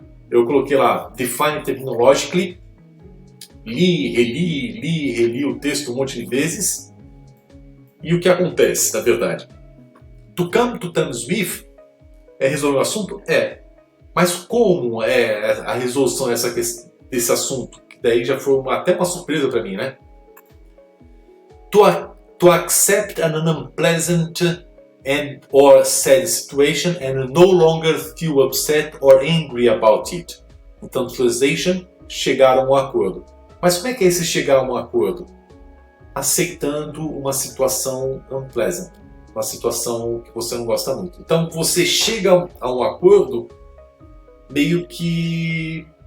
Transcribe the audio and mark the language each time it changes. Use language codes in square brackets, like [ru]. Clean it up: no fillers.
[pt] Eu coloquei lá, [en] define terminologically, [pt] reli o texto um monte de vezes. E o que acontece, na verdade? [en] To come to terms with [pt] é resolver o assunto? É. Mas como é a resolução desse assunto? Que daí já foi até uma surpresa para mim, né? [en] To accept an unpleasant or sad situation and no longer feel upset or angry about it. [pt] Então, translation, chegar a um acordo. Mas como é que é esse chegar a um acordo? Aceitando uma situação unpleasant, uma situação que você não gosta muito. Então, você chega a um acordo meio que...